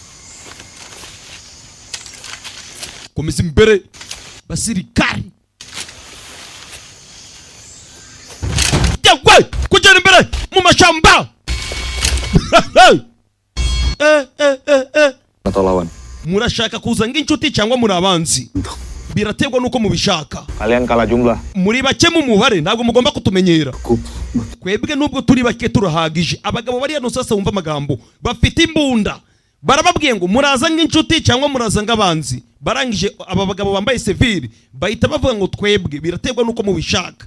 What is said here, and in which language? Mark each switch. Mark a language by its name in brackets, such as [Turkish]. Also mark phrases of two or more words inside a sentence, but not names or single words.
[Kinyarwanda] Komeza imbere basirikari. Yewe kugera imbere mu mashamba. [Indonesian] Atau lawan? [Kinyarwanda] Murashaka kuza nk'inshuti cyangwa muri abanzi? Birategwa nuko mubishaka. [Indonesian] Kalian kalah jumlah. [Kinyarwanda] Muri bake mu mubare ntabwo mugomba kutumenyera. Kwebwe nubwo turi bake turahagije. Abagabo bari hano sasa wumva amagambo bafite imbunda. Barababwiye ngo muraza nk'inshuti cyangwa muraza nk'abanzi. Barangije aba bagabo bambaye civil bahita bavuga ngo twebwe birategwa nuko mubishaka.